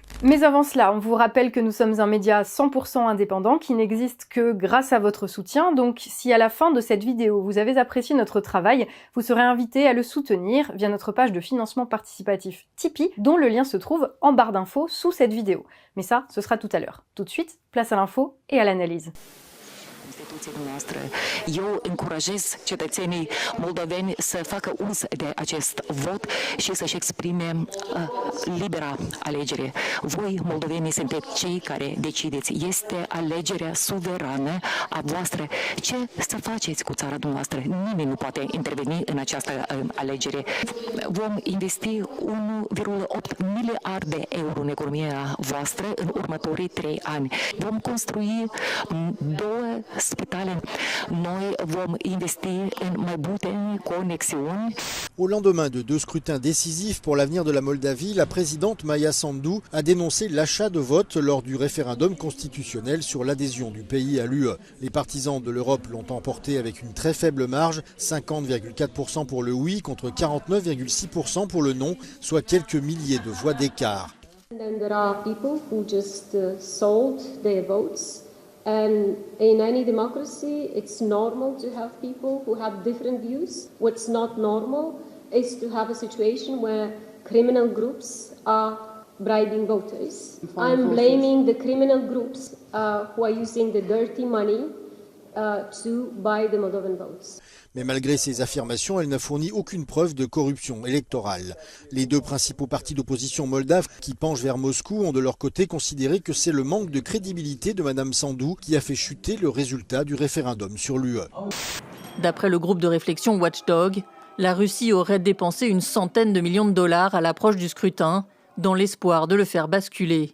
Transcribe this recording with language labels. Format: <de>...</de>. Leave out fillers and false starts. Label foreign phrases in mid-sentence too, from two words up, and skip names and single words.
<fr>Mais avant cela, on vous rappelle que nous sommes un média 100% indépendant qui n'existe que grâce à votre soutien, donc si à la fin de cette vidéo vous avez apprécié notre travail, vous serez invité à le soutenir via notre page de financement participatif Tipeee, dont le lien se trouve en barre d'infos sous cette vidéo. Mais ça, ce sera tout à l'heure. Tout de suite, place à l'info et à l'analyse.</fr> <ro>Instituțiile noastre. Eu încurajez cetățenii moldoveni să facă uz de acest vot și să-și exprime libera alegere. Voi, moldovenii, sunteți cei care decideți. Este alegerea suverană a voastră. Ce să faceți cu țara dumneavoastră? Nimeni nu poate interveni în această alegere. Vom investi 1,8 miliarde de euro în economia voastră în următorii 3 ani. Vom construi 2 spitale. Noi vom investi în mai multe conexiuni.</ro> <fr>Au lendemain de 2 scrutins décisifs pour l'avenir de la Moldavie, la présidente Maia Sandu a dénoncé l'achat de votes lors du référendum constitutionnel sur l'adhésion du pays à l'UE. Les partisans de l'Europe l'ont emporté avec une très faible marge, 50,4% pour le oui contre 49,6% pour le non, soit quelques milliers de voix d'écart.</fr> <en>And there are people who just sold their votes. And in any democracy, it's normal to have people who have different views. What's not normal is to have a situation where criminal groups are bribing voters. I'm blaming the criminal groups who are using the dirty money to buy the Moldovan votes.</en> <fr>Mais malgré ces affirmations, elle n'a fourni aucune preuve de corruption électorale. Les 2 principaux partis d'opposition moldaves qui penchent vers Moscou ont de leur côté considéré que c'est le manque de crédibilité de Mme Sandu qui a fait chuter le résultat du référendum sur l'UE. D'après le groupe de réflexion Watchdog, la Russie aurait dépensé une centaine de millions de dollars à l'approche du scrutin, dans l'espoir de le faire basculer.</fr>